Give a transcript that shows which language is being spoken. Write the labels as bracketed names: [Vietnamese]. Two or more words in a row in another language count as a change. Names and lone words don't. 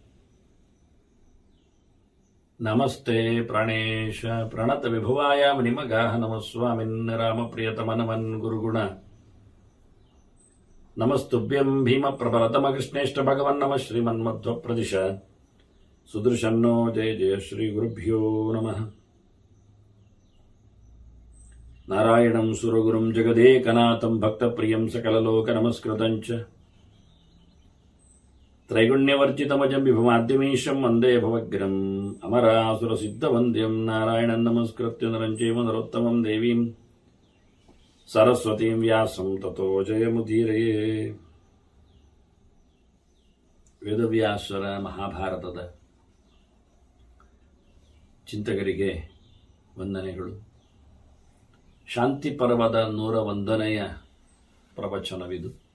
[Sanskrit] नमस्ते प्राणेश प्रणत विभुवाय निमगाह नमः स्वामिन् रामप्रियतमनमन् गुरुगुण नमस्तुभ्यं भीम प्रबलतम कृष्णेष्ट भगवन् नमः श्रीमन्मध्व प्रदिश सुदृशन्नो जय जय श्री गुरुभ्यो नमः नारायणं सुरगुरुं जगदेकनाथं भक्तप्रियं सकललोक नमस्कृतंच त्रैगुण्यवर्जितमजं विभुमाद्यमीशं वंदे भवग्रं अमरासुरसिद्धवंद्यं नारायणं नमस्कृत्य नरं चैव नरोत्तमं देवीं सरस्वतीं व्यासं ततो जयमुदीरये. [Kannada] ವೇದವ್ಯಾಸರ ಮಹಾಭಾರತದ ಚಿಂತಕರಿಗೆ ವಂದನೆಗಳು. ಶಾಂತಿ ಪರ್ವದ 101ನೆಯ ಪ್ರವಚನವಿದು.